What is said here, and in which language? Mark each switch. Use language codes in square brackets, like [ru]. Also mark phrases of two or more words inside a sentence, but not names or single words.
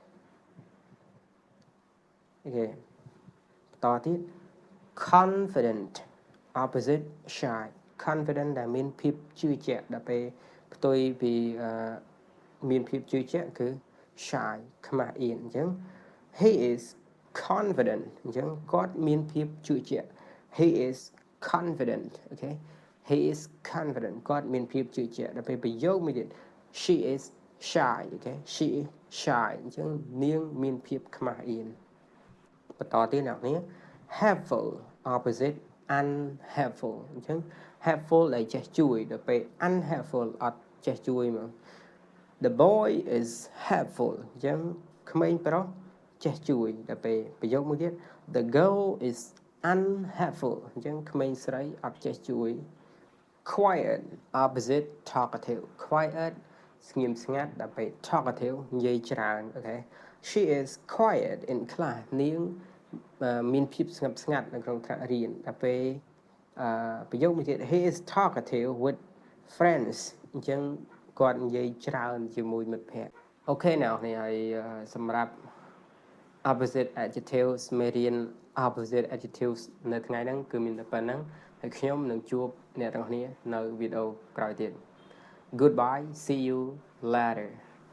[km] អូខេបន្តទៀត [en] confident opposite shy confident [km] ដែលមានភាពជឿជាក់ដល់ពេលផ្ទុយពីមានភាពជឿជាក់គឺ shy ខ្មាស់អៀនអញ្ចឹង [en] he is confident [km] អញ្ចឹងគាត់មានភាពជឿជាក់ [en] he is confident [km] អូខេ [en] he is confident [km] គាត់មានភាព ជឿជាក់ដល់ពេលប្រយោគមួយទៀត [en] she is shy [km] អូខេ [en] she is shy [km] អញ្ចឹងនាងមានភាពខ្មាស់អៀនបន្តទៀតអ្នកនេះ [en] helpful opposite unhelpful [km] អញ្ចឹង helpful ដែលចេះជួយដល់ ពេល unhelpful អត់ចេះជួយមក [en] The boy is helpful [km] អញ្ចឹងក្មេងប្រុសចេះជួយដល់ពេលប្រយោគមួយទៀត [en] The girl is unhelpful [km] អញ្ចឹងក្មេងស្រីអត់ចេះជួយ [en] quiet opposite talkative quiet [km] ស្ងៀមស្ងាត់ដល់ពេល talkative និយាយច្រើនអូខេ [en] She is quiet in class [km] នាងមានភាពស្ងប់ស្ងាត់នៅក្នុងថ្នាក់រៀនដល់ពេលប្រយោគមួយទៀត [en] He is talkative with friends [km] អញ្ចឹងគាត់និយាយច្រើនជាមួយមិត្តភ័ក្តិអូខេអ្នកនរហើយសម្រាប់ [en] opposite adjectives [km] មេរៀន [en] opposite adjectives [km] នៅថ្ងៃហ្នឹងគឺមានតែប៉ុណ្្នឹងហើយខ្ញុំនឹងជួបអ្នកទាំងអស់គ្នានៅវីដេអូក្រោយទៀត [en] Goodbye see you later